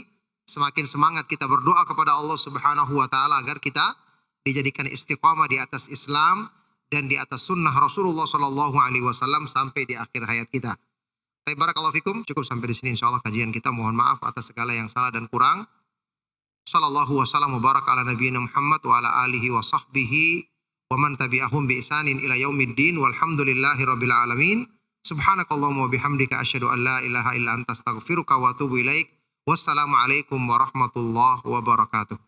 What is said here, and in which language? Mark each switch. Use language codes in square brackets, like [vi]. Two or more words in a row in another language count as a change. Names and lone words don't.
[id] Semakin semangat kita berdoa kepada Allah [ar] سبحانه وتعالى [id] agar kita dijadikan istiqamah di atas Islam dan di atas sunnah Rasulullah SAW sampai di akhir hayat kita. [ar] بارك الله فيكم, [id] cukup sampai di sini insyaallah kajian kita. Mohon maaf atas segala yang salah dan kurang. [ar] صلى الله وسلم وبارك على نبينا محمد وعلى آله وصحبه ومن تبعهم بإحسان إلى يوم الدين والحمد لله رب العالمين. سبحانك اللهم وبحمدك أشهد أن لا إله إلا أنت أستغفرك وأتوب إليك. والسلام عليكم ورحمة الله وبركاته.